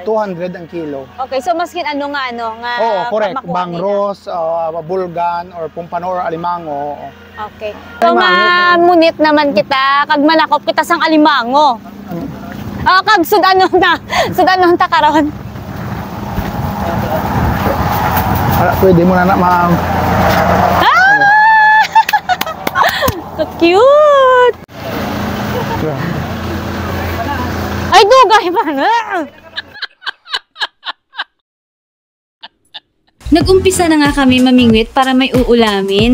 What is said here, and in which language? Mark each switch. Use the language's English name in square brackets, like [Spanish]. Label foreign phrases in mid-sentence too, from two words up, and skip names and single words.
[Hiligaynon] 200 ang kilo. Okay, so maskin ano nga Oo, correct. Bangros, bulgan, or pumpano, or alimango. Okay. So, mamunit naman kita, kag manakop kita sang alimango. Kag sudanon ta karon. Pwede mo na ma'am. [English] So cute! [Hiligaynon] Ay, dugay pa na! [Filipino] Nag-umpisa na nga kami mamingwit para may uulamin.